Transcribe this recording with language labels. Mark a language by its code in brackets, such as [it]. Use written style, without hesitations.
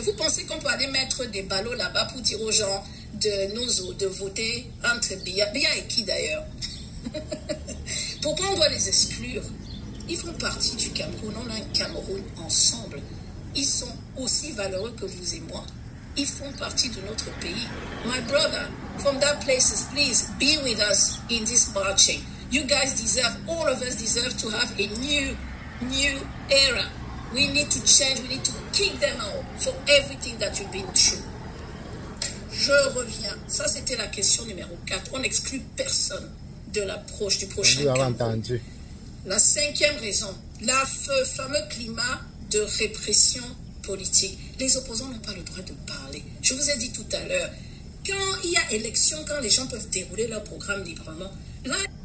[fr] Vous pensez qu'on peut aller mettre des ballots là-bas pour dire aux gens de Nozo de voter entre Biya et qui d'ailleurs? Pourquoi on doit les exclure? Ils font partie du Cameroun. On a un Cameroun ensemble. Ils sont aussi valeureux que vous et moi. Ils font partie de notre pays. [en] My brother, from that places, please be with us in this marching. You guys deserve, all of us deserve to have a new era. We need to change, we need to kick them out for everything that you've been through. [fr] Je reviens. Ça, c'était la question numéro 4. On n'exclut personne de l'approche du prochain Cameroun. La cinquième raison, fameux climat de répression politique. Les opposants n'ont pas le droit de parler. Je vous ai dit tout à l'heure, quand il y a élection, quand les gens peuvent dérouler leur programme librement, là...